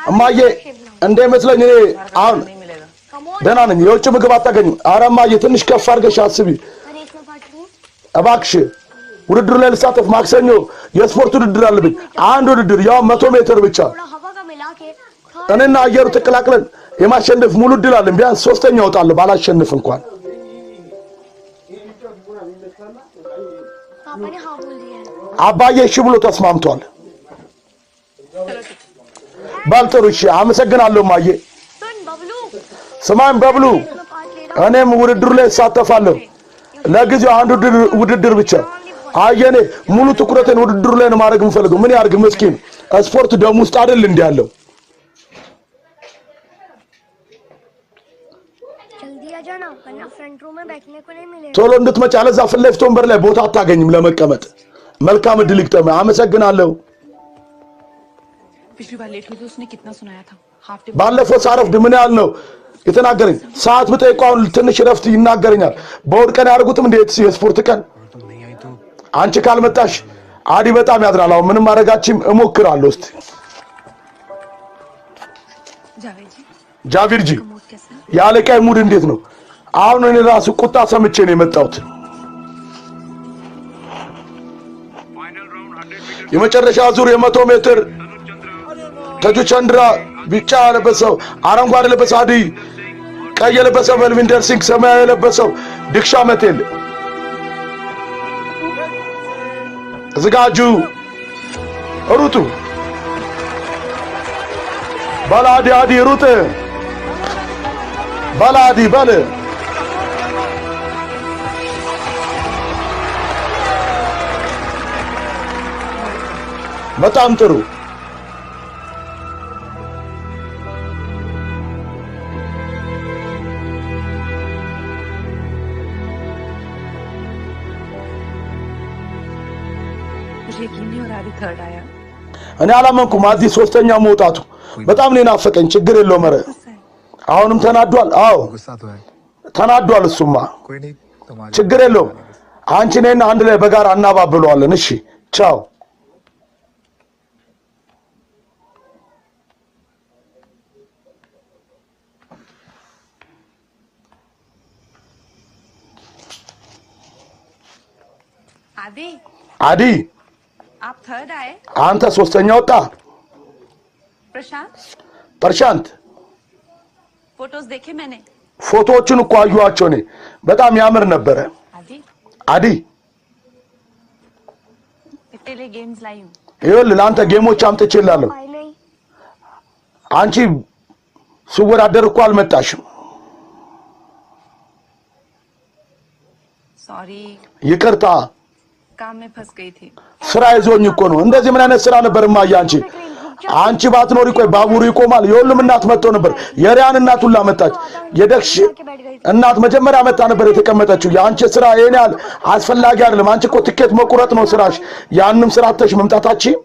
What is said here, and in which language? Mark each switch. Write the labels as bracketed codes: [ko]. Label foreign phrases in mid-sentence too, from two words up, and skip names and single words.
[am] እማዬ እንደመስለኝ እኔ አሁን [hi] नहीं मिलेगा [en] come on [am] ደህና ነኝ የውጭ ምግብ አታገኝም ኧረ እማዬ ትንሽ ከፍ አድርገሽ አስቢ [hi] रेस में पार्ट लूं [am] እባክሽ ውድድሩ ላይ ልሳተፍ ማክሰኞ የስፖርት ውድድር አለብኝ አንድ ውድድር ያው 100 ሜትር ብቻ [hi] थोड़ा हवा का मिला के [am] እኔና አየሩ ተቀላቅለን የማሸነፍ ሙሉ እድል አለን ቢያንስ ሶስተኛ እወጣለሁ ባላሸንፍ እንኳን [hi] पापा ने हाँ बोल दिया है [am] አባዬ እሺ ብሎ ተስማምቷል ባልጥሩ እሺ አመሰግናለሁ እማዬ [hi] सुन बबलू [am] ስማኝ በብሉ [hi] मैं पार्ट ले रहा [am] እኔም ውድድሩ ላይ እሳተፋለሁ ለጊዜው አንድ ውድድር ብቻ አየኔ ሙሉ ትኩረቴን ውድድሩ ላይ ነው ማድረግ የምፈልገው ምን ያርግ ምስኪን ስፖርት ደም ውስጥ አይደል እንዴ ያለው [hi] जल्दी आ जाना वरना [en] front row [hi] में बैठने को नहीं मिलेगा [am] ቶሎ እንድትመጪ አለዛ ፊት ለፊት ወንበር ላይ ቦታ አታገኝም ለመቀመጥ መልካም እድል ይግጠም አመሰግናለሁ [hi] पिछली बार लेट हुई तो उसने कितना सुनाया था [en] half day [am] ባለፈው ሳረፍድ ምን ያህል ነው የተናገረኝ ሰዓት ብጠይቀው አሁን ትንሽ ረፍት ይናገረኛል በእሑድ ቀን ያደርጉትም እንዴት የስፖርት ቀን [hi] तुम नहीं आई तो [am] አንቺ ካልመጣሽ አዲ በጣም ያድራል አሁን ምንም ማድረጋችም እሞክራለሁ እስቲ [hi] जावेद जी [am] ጃቪር ጂ [hi] मूड कैसा है [am] የአለቃይ ሙድ እንዴት ነው አሁን እኔ ራሱ ቁጣ ሰምቼ ነው የመጣሁት የመጨረሻ ዙር የ100 ሜትር ተጁ ቸንድራ ቢጫ ለበሰው አረንጓዴ ለበሰው አዲ ቀይ ለበሰው መልቪንደር ሲንግ ሰማያዊ ለበሰው ድክሻ መቴል ዝጋጁ ሩጡ ባላዲ አዲ ሩጥ ባላዲ በል በጣም ጥሩ [hi] मुझे यकीन नहीं हो रहा अभी थर्ड आया [am] እኔ አላመንኩም አዲ ሶስተኛ መውጣቱ በጣም ነው ናፈቀኝ ችግር የለውም ኧረ [hi] गुस्सा है [am] አሁንም ተናዷል አዎ [hi] गुस्सा तो है [am] ተናዷል እሱማ [hi] कोई नहीं तुम्हारे [am] ችግር የለውም አንቺ ነና አንድ ላይ በጋራ እናባብለዋለን እሺ ቻው [hi] आदि [am] አዲ [hi] आप थर्ड आए [am] አንተ ሶስተኛ ወጣ [hi] प्रशांत [am] ፐርሻንት [hi] फोटोज देखे मैंने [am] ፎቶዎቹን እኮ አዩዋቸው እኔ በጣም ያምር ነበረ [hi] आदि [am] አዲ [hi] तेरे लिए गेम्स लाई हूँ [am] ይኸውልህ ለአንተ ጌሞች አምጥቼልሃለሁ [hi] भाई नहीं [am] አንቺ ሲወዳደር እኮ አልመጣሽም [hi] सॉरी [am] ይቅርታ [hi] काम में फंस गई थी [am] ስራ ይዞኝ እኮ ነው እንደዚህ ምን አይነት ስራ ነበር ማያ አንቺ ባትኖሪ ቆይ ባቡሩ ይቆማል የሁሉም እናት መጥቶ ነበር የሪያን እናት ሁላ መጣች የደክሽ እናት መጀመሪያ መጣ ነበር የተቀመጠችው የአንቺ ስራ የኔ ያህል አስፈላጊ አይደለም አንቺ እኮ ትኬት መቁረጥ ነው ስራሽ ያንንም ስራ አጥተሽ መምጣታቺ